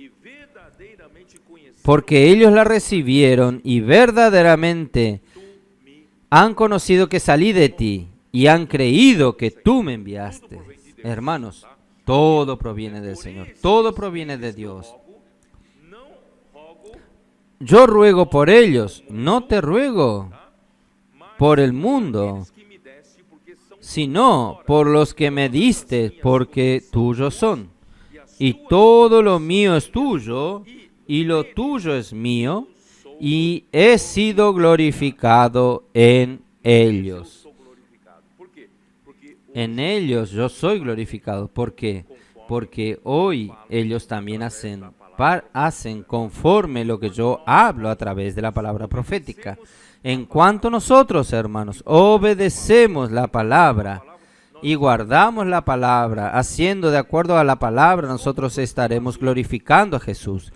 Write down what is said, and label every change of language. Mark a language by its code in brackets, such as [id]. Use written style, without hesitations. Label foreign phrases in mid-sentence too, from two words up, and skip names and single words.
[es] Porque ellos la recibieron y verdaderamente han conocido que salí de ti y han creído que tú me enviaste. Hermanos, todo proviene del Señor, todo proviene de Dios. [pt] Não rogo, [es] Yo ruego por ellos, no te ruego por el mundo, [pt] que me deste, porque são [es] sino por los que me diste, porque tuyos son. Y todo lo mío es tuyo, y lo tuyo es mío, y he sido glorificado en ellos. [pt] sou glorificado. Por quê? Porque [es] En ellos yo soy glorificado. ¿Por qué? Porque hoy ellos también hacen conforme lo que yo hablo a través de la palabra profética. En cuanto nosotros, hermanos, obedecemos la palabra y guardamos la palabra, haciendo de acuerdo a la palabra, nosotros estaremos glorificando a Jesús.